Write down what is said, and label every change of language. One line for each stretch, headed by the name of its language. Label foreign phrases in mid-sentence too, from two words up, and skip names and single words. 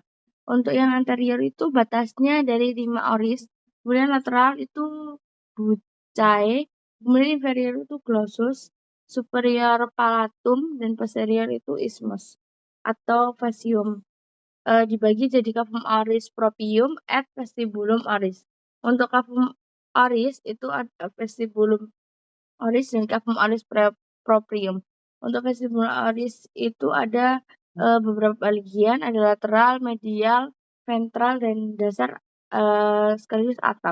Indonesian: Untuk yang anterior itu batasnya dari 5 oris, kemudian lateral itu buccae, kemudian inferior itu glossus,
Latin: superior palatum,
Indonesian: dan posterior itu isthmus atau fascium.
Latin: Dibagi jadi cavum oris propium et vestibulum oris. Untuk cavum oris
Indonesian: itu ada
Latin: vestibulum oris dan cavum oris proprium.
Indonesian: Untuk
Latin: vestibulum oris
Indonesian: itu ada beberapa bagian, ada lateral, medial, ventral, dan dasar sekaligus atap.